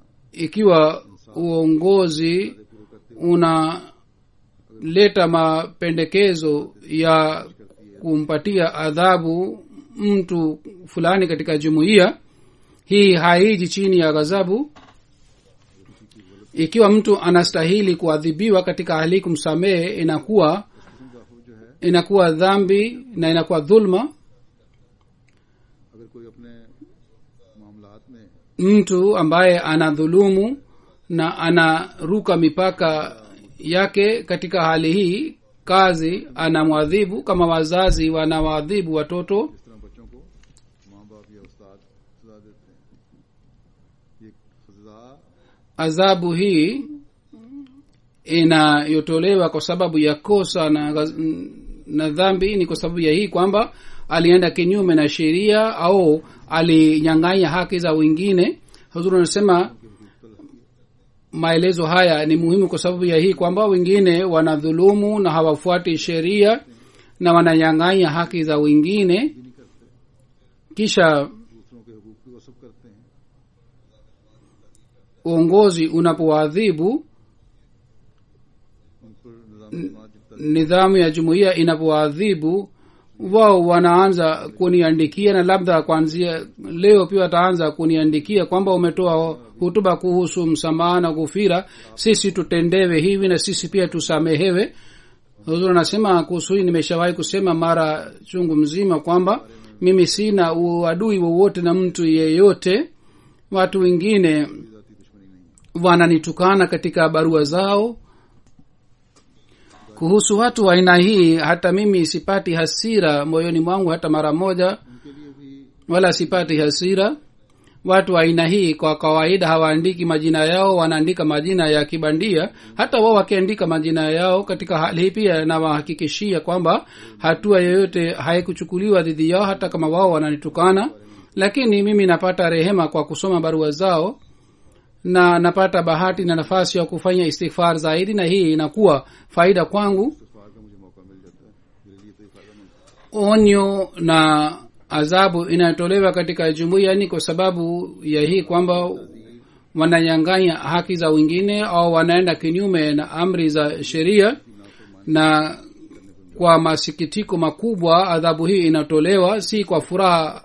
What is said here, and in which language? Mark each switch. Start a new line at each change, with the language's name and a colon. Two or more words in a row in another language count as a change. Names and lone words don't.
Swahili: ikiwa uongozi unaleta mapendekezo ya kumpatia adhabu mtu fulani katika jumuiya, hii haiji chini ya ghadhabu. Ikiwa mtu anastahili kuadhibiwa katika hali kumsamehe, inakuwa dhambi na inakuwa dhulma.
Urdu: اگر کوئی اپنے معاملات میں
Swahili: Mtu ambaye anadhulumu na anaruka mipaka yake, katika hali hii kazi anamwadhibu kama wazazi wanawaadhibu watoto.
Urdu: اس طرح بچوں کو ماں باپ یا استاد سزا دیتے ہیں، یہ سزا
Swahili: Adhabu hii inayotolewa kwa sababu ya kosa na dhambi ni kwa sababu ya hii kwamba alienda kinyume na sheria au alinyang'anya haki za wengine. Huzuri anasema maelezo haya ni muhimu kwa sababu ya hii kwamba wengine wanadhulumu na hawafuati sheria na wananyang'anya haki za wengine, kisha
Urdu: دوسروں کے حقوق کی وصف کرتے ہیں,
Swahili: uongozi unapoadhibu,
Urdu: ان پر نظام جماعت جتنا
Swahili: nidhamu ya jumuiya inapoadhibu, wao wanaanza kuniandikia, na labda kuanzia leo pia wataanza kuniandikia kwamba umetoa hutuba kuhusu msamaha na ghufira, sisi tutendewe hivi na sisi pia tusamehewe. Huzuri anasema kuhusu hii, nimeshawahi kusema mara chungu mzima kwamba mimi sina uadui wowote na mtu yeyote. Watu wengine
Urdu: ذاتی دشمنی نہیں ہے.
Swahili: wananitukana katika barua zao. Kuhusu watu wa aina hii, hata mimi sipati hasira moyoni mwangu hata mara moja,
Urdu: ان کے لیے بھی
Swahili: wala sipati hasira. Watu wa aina hii kwa kawaida hawaandiki majina yao, wanaandika majina ya kibandia. Hata wao wakiandika majina yao katika hali hii, pia nawahakikishia kwamba hatua yoyote haikuchukuliwa dhidi yao, hata kama wao wananitukana. Lakini mimi napata rehema kwa kusoma barua zao, na napata bahati na nafasi ya kufanya istighfar zaidi, na hii inakuwa faida kwangu.
Urdu: استغفار کا مجھے موقع مل جاتا ہے، میرے لیے تو یہ فائدہ مند ہے.
Swahili: Onyo na adhabu inatolewa katika jumuiya ni kwa sababu ya hii kwamba wananyang'anya haki za wengine au wanaenda kinyume na amri za sheria, na kwa masikitiko makubwa adhabu hii inatolewa, si kwa furaha.